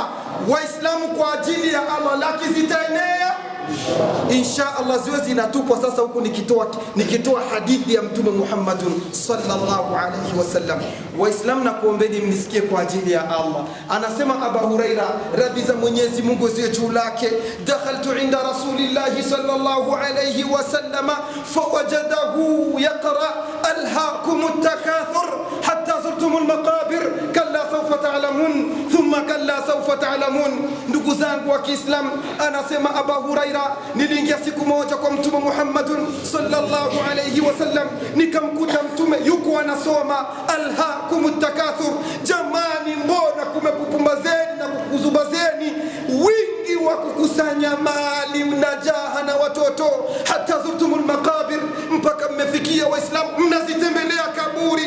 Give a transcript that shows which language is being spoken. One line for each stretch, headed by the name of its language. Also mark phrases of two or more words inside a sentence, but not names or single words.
Swahili: Waislamu, kwa ajili ya Allah laki zitaenea
Arabic: إن شاء الله,
Swahili: ziwe zinatupwa. Sasa huku nikitoa hadithi ya Mtume Muhammad
Arabic: صلى الله عليه وسلم.
Swahili: Waislamu, na kuombeni mnisikie kwa ajili ya Allah. Anasema Abu Huraira, radhi za Mwenyezi Mungu ziwe juu lake,
Arabic: دخلت عند رسول الله صلى الله عليه وسلم فوجدته يقرأ ألهاكم التكاثر حتى زرتم المقابر كلا سوف تعلمون ثم كلا سوف تعلمون.
Swahili: Ndugu zangu wa Kiislamu, anasema Abu Huraira, niliingia siku moja kwa Mtume Muhammad
Arabic: صلى الله عليه وسلم,
Swahili: nikamkuta Mtume yuko anasoma
Arabic: ألهاكم التكاثر.
Swahili: Jamani, mbona kumekupumbazeni na kukuzubazeni wingi wa kukusanya mali na jaha na watoto, hata
Arabic: زرتم المقابر,
Swahili: mpaka mmefikia Waislamu mnazitembelea kaburi.